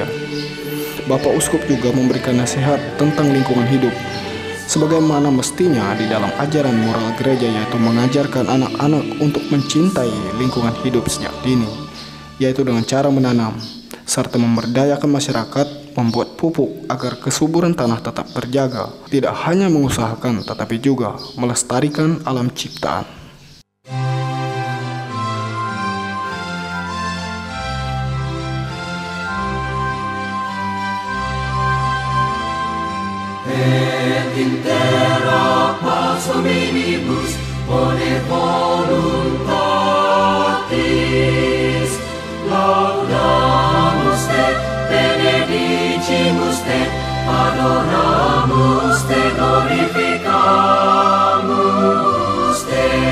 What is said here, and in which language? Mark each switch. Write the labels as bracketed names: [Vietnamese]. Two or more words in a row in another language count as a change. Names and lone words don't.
[Indonesian] Bapak Uskup juga memberikan nasihat tentang lingkungan hidup, sebagaimana mestinya di dalam ajaran moral gereja, yaitu mengajarkan anak-anak untuk mencintai lingkungan hidup sejak dini, yaitu dengan cara menanam, serta memberdayakan masyarakat, membuat pupuk agar kesuburan tanah tetap terjaga, tidak hanya mengusahakan tetapi juga melestarikan alam ciptaan. [Latin] Et intera pars hominibus bone voluntatis laudamus te, benedicimus te, adoramus te, glorificamus te.